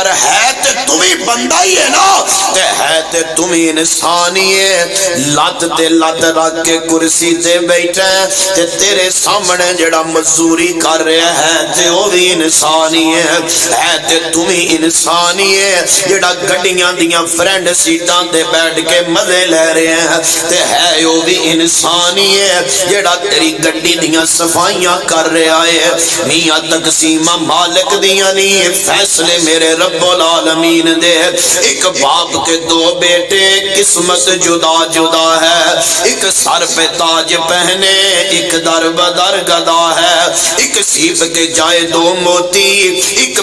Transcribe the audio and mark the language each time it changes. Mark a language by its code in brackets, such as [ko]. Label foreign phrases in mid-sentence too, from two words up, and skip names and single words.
[pa] ہے تے تمہیں بندہ ہی ہے نا، تے ہے تے تمہیں انسان ہی ہے۔ لت تے لت رکھ کے کرسی تے بیٹھا ہے تے تیرے سامنے جڑا مزدوری کر رہا ہے تے وہ بھی انسان ہے تے تمہیں انسان ہی ہے۔ جڑا گڈیاں دیاں فرینڈ سیٹاں تے بیٹھ کے مزے لے رہے ہیں تے ہے وہ بھی انسان ہی ہے۔ جڑا تیری گڈی دیاں صفائیاں کر رہا ہے، میاں تقسیمہ مالک دیاں نہیں، فیصلے میرے رب العالمین دے۔ [ur] ایک باپ کے دو بیٹے قسمت جدا جدا ہے، ایک سر پہ تاج پہنے ایک در بدر گدا ہے، ایک سیب کے جائے دو موتی، ایک